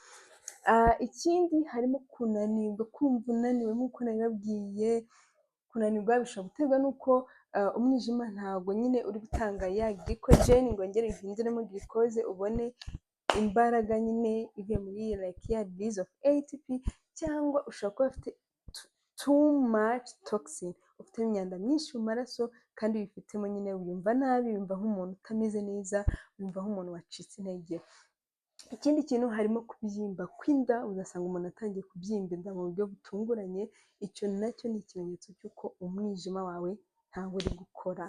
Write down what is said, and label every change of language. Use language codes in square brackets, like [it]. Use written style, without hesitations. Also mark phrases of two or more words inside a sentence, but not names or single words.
[rw] Ikindi harimo kunanirwa, kumva unaniwe nk'uko nabibabwiye. Kunanirwa bishobora guterwa n'uko umwijima ntabwo nyine uri gutanga ya glycogen ngo wongere uhinduremo glucose ubone imbaraga nyine ivuye muri like ya [en] release of ATP, [rw] cyangwa ushobora kuba ufite [en] too much toxin, [rw] ufite imyanda myinshi mu maraso kandi wifitemo nyine wiyumva nabi, wiyumva nk'umuntu utameze neza, wiyumva nk'umuntu wacitse intege. Ikindi kintu harimo kubyimba kw'inda, ugasanga umuntu atangiye kubyimba inda mu buryo butunguranye, icyo nacyo ni ikimenyetso cy'uko umwijima wawe ntabwo uri gukora.